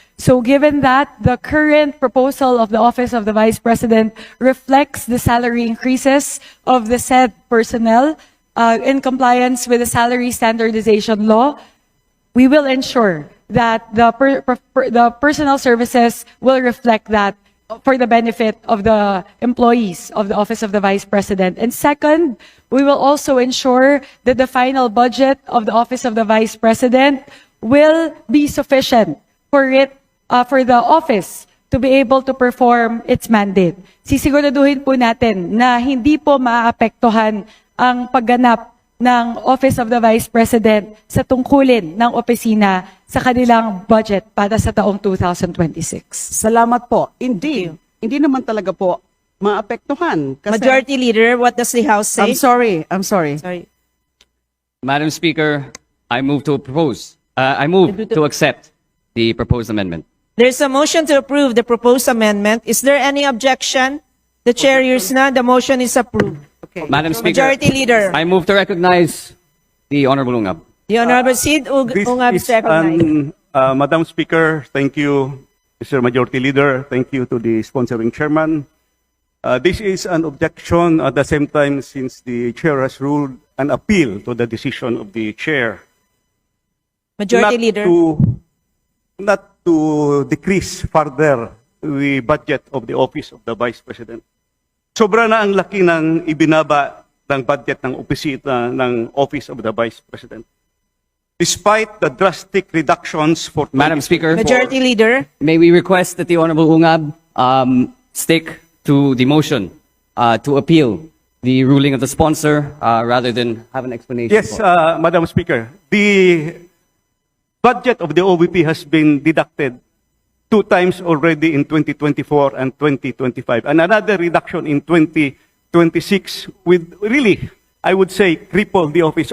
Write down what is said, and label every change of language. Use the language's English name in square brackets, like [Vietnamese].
[English] So given that the current proposal of the Office of the Vice President reflects the salary increases of the said personnel in compliance with the salary standardization law, we will ensure that the personnel services will reflect that for the benefit of the employees of the Office of the Vice President. And second, we will also ensure that the final budget of the Office of the Vice President will be sufficient for the office to be able to perform its mandate. [Filipino] Sisiguraduhin po natin na hindi po maapektuhan ang pagganap ng Office of the Vice President sa tungkulin ng opisina sa kanilang budget para sa taong 2026. Salamat po. Hindi naman talaga po maapektuhan. Kasi, [English] Majority Leader, what does the House say? I'm sorry. Sorry. Madam Speaker, I move to propose I move to accept the proposed amendment. There's a motion to approve the proposed amendment. Is there any objection? The chair hears none. The motion is approved. Okay. Madam Speaker, Majority Leader. I move to recognize the Honorable Ungab. The Honorable Sid This Ungab is is recognized. Madam Speaker, thank you, Mr. Majority Leader. Thank you to the sponsoring chairman. This is an objection at the same time since the chair has ruled an appeal to the decision of the chair. Majority Leader. Not to decrease further the budget of the Office of the Vice President. [Filipino] Sobra na ang laki ng ibinaba ng budget ng opisina ng Office of the Vice President. [English] Despite the drastic reductions for Madam Speaker, Majority Leader. may we request that the Honorable Ungab stick to the motion to appeal the ruling of the sponsor rather than have an explanation. Yes, Madam Speaker. The budget of the OVP has been deducted 2 times already in 2024 and 2025, and another reduction in 2026 with really, I would say, cripple the office.